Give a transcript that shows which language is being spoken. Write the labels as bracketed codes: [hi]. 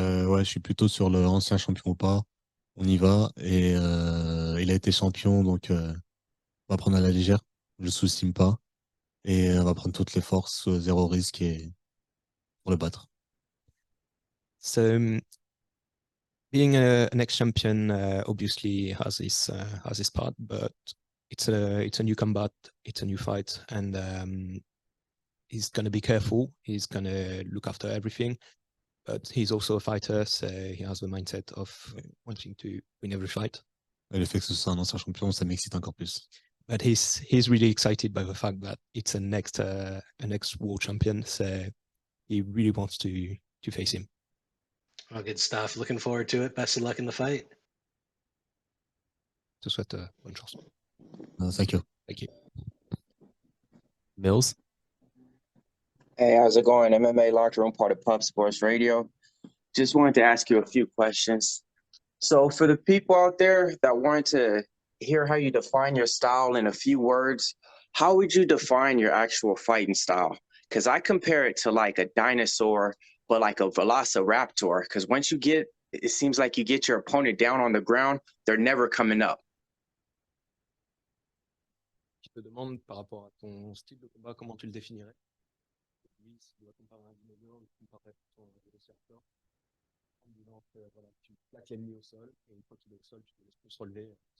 [fr] Ouais, je suis plutôt sur le ancien champion ou pas. On y va. Et il a été champion, donc on va prendre à la légère. Je ne sous-estime pas. Et on va prendre toutes les forces, zéro risque et pour le battre. [en] So being an ex-champion obviously has his part, but it's a new combat, it's a new fight, and he's gonna be careful. He's gonna look after everything, but he's also a fighter, so he has the mindset of wanting to win every fight. [fr] Et le fait que ce soit un ancien champion, ça m'excite encore plus. [en] But he's really excited by the fact that it's an ex world champion, so he really wants to face him. Oh, good stuff. Looking forward to it. Best of luck in the fight. [fr] Je te souhaite bonne chance. [en] Thank you. Thank you. Mills? Hey, how's it going? MMA Locker Room, part of Pub Sports Radio. Just wanted to ask you a few questions. So for the people out there that wanted to hear how you define your style in a few words, how would you define your actual fighting style? Because I compare it to like a dinosaur, but like a velociraptor. Because once it seems like you get your opponent down on the ground, they're never coming up. [fr] Je te demande par rapport à ton style de combat, comment tu le définirais? Oui, si tu dois comparer un dinosaure, tu comparerais ton velociraptor en disant que voilà, tu plaques l'ennemi au sol et une fois qu'il est au sol, tu le laisses plus se relever.